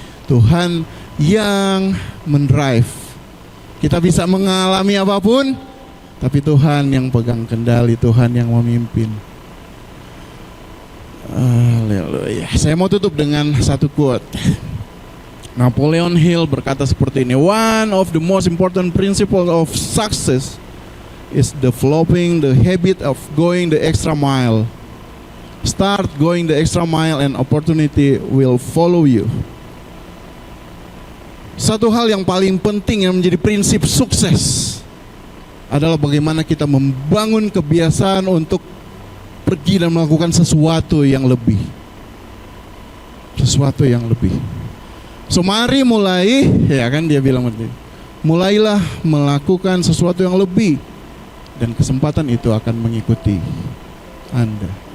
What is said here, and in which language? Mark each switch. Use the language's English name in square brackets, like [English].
[Indonesian] Tuhan yang mendrive. Kita bisa mengalami apapun, tapi Tuhan yang pegang kendali, Tuhan yang memimpin. Haleluya. Saya mau tutup dengan satu quote. Napoleon Hill berkata seperti ini. [English] One of the most important principles of success is developing the habit of going the extra mile. Start going the extra mile and opportunity will follow you. [Indonesian] Satu hal yang paling penting yang menjadi prinsip sukses adalah bagaimana kita membangun kebiasaan untuk pergi dan melakukan sesuatu yang lebih. Sesuatu yang lebih. So mari mulai, ya kan dia bilang begitu. Mulailah melakukan sesuatu yang lebih dan kesempatan itu akan mengikuti Anda.